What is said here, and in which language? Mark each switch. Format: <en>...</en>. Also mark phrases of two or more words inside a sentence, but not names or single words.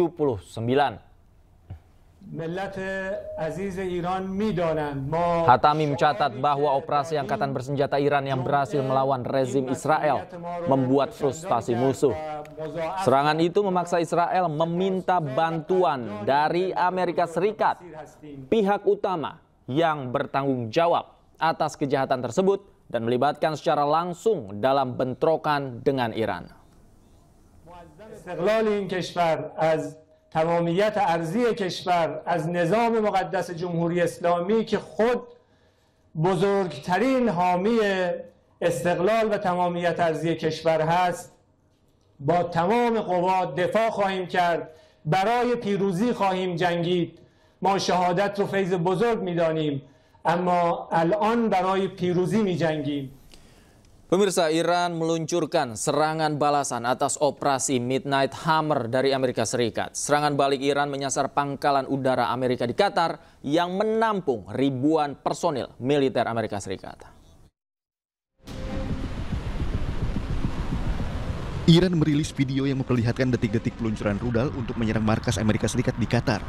<id>Hatami mencatat bahwa operasi Angkatan Bersenjata Iran yang berhasil melawan rezim Israel membuat frustasi musuh. Serangan itu memaksa Israel meminta bantuan dari Amerika Serikat, pihak utama yang bertanggung jawab atas kejahatan tersebut dan melibatkan secara langsung dalam bentrokan dengan Iran.</id> <fa>استقلال این کشور از تمامیت ارضی کشور از نظام مقدس جمهوری اسلامی که خود بزرگترین حامی استقلال و تمامیت ارضی کشور هست با تمام قوا دفاع خواهیم کرد، برای پیروزی خواهیم جنگید. ما شهادت رو فیض بزرگ می‌دانیم اما الان برای پیروزی می‌جنگیم.</fa> <id>Pemirsa, Iran meluncurkan serangan balasan atas operasi Midnight Hammer dari Amerika Serikat. Serangan balik Iran menyasar pangkalan udara Amerika di Qatar yang menampung ribuan personil militer Amerika Serikat. Iran merilis video yang memperlihatkan detik-detik peluncuran rudal untuk menyerang markas Amerika Serikat di Qatar.</id>